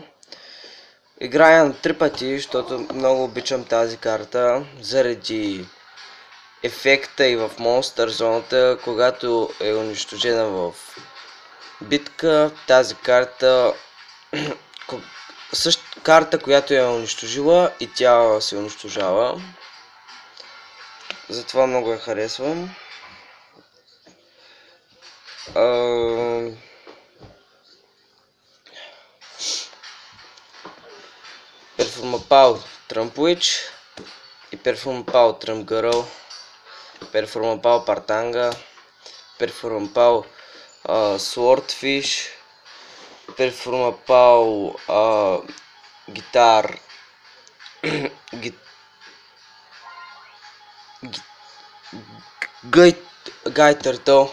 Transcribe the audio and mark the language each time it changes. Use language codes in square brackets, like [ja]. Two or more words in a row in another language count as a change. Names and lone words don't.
[bg] Играя на 3 пъти, защото много обичам тази карта, заради ефекта и в монстър зоната, когато е унищожена в битка. Тази карта, същата карта, която е унищожила, и тя се унищожава. Затова много я харесвам. Performapal Trumpwitch и Performapal Trumpgirl, Performapal Partanga, Performapal Swordfish, Performapal Guitar Guy Turtle.